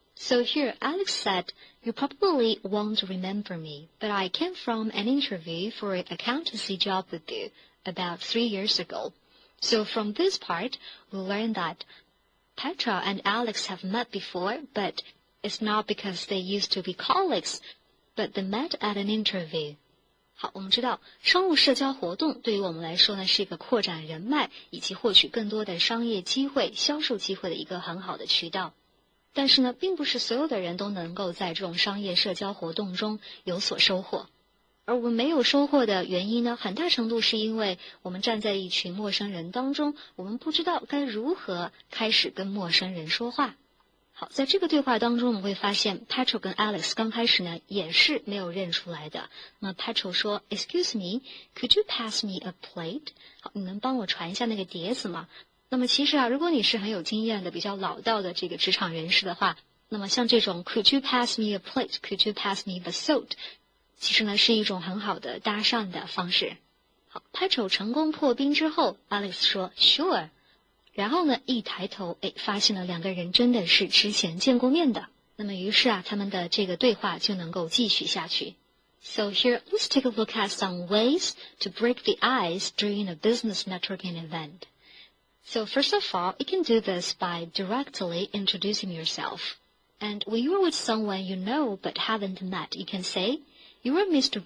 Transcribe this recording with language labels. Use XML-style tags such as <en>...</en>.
<en>So here, Alex said, you probably won't remember me, but I came from an interview for an accountancy job with you about 3 years ago. So from this part, we learned that Petra and Alex have met before, but it's not because they used to be colleagues, but they met at an interview.</en> <zh>好，我们知道商务社交活动对于我们来说呢，是一个扩展人脉以及获取更多的商业机会、销售机会的一个很好的渠道。但是呢，并不是所有的人都能够在这种商业社交活动中有所收获。而我们没有收获的原因呢，很大程度是因为我们站在一群陌生人当中，我们不知道该如何开始跟陌生人说话。好，在这个对话当中，我们会发现 Petra 跟 Alex 刚开始呢也是没有认出来的。那么 Petra 说</zh> <en>Excuse me, could you pass me a plate?</en> <zh>好，你能帮我传一下那个碟子吗？那么其实啊，如果你是很有经验的、比较老道的这个职场人士的话，那么像这种</zh> <en>Could you pass me a plate? Could you pass me the salt?</en> <zh>其实呢是一种很好的搭讪的方式。好 ，Petra 成功破冰之后 ，Alex 说 Sure。然后呢，一抬头，发现了两个人真的是之前见过面的。那么于是啊，他们的这个对话就能够继续下去。</zh> <en>So here, let's take a look at some ways to break the ice during a business networking event. So first of all, you can do this by directly introducing yourself. And when you're with someone you know but haven't met, you can say, You're Mr.</en>